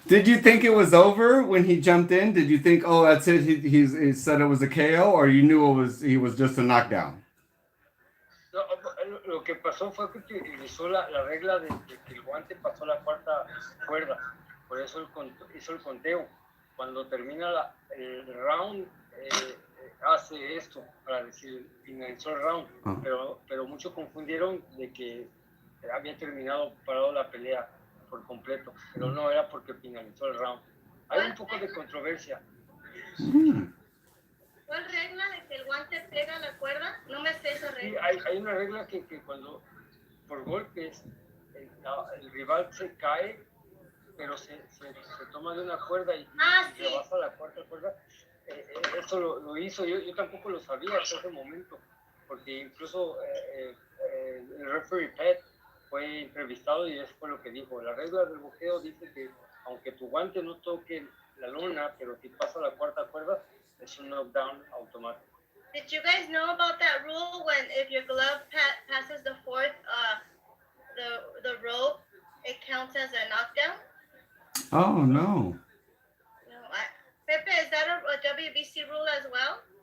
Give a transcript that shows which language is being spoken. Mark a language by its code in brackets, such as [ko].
[en] Did you think it was over when he jumped in? Did you think, oh, that's it? He said it was a KO, or you knew he was just a knockdown? [es] No, lo que pasó fue que utilizó la regla de que el guante pasó la cuarta cuerda, por eso hizo el conteo. Cuando termina el round, hace esto para decir finalizó el round, pero muchos confundieron de que había parado la pelea por completo, pero no era porque finalizó el round. Hay un poco de controversia. ¿Cuál regla de que el guante pega la cuerda? No me sé esa regla. Sí, hay una regla que cuando por golpes el rival se cae, pero se toma de una cuerda y sí. rebasa la cuarta cuerda. Eso lo hizo, yo tampoco lo sabía hasta ese momento, porque incluso el referee Pat fue entrevistado y eso fue lo que dijo. La regla del boxeo dice que aunque tu guante no toque la lona, pero si pasa la cuarta cuerda, es un knockdown automático. [en] Did you guys know about that rule when if your glove passes the fourth, the rope, it counts as a knockdown? Oh, no. Pepe, is that a WBC rule as well?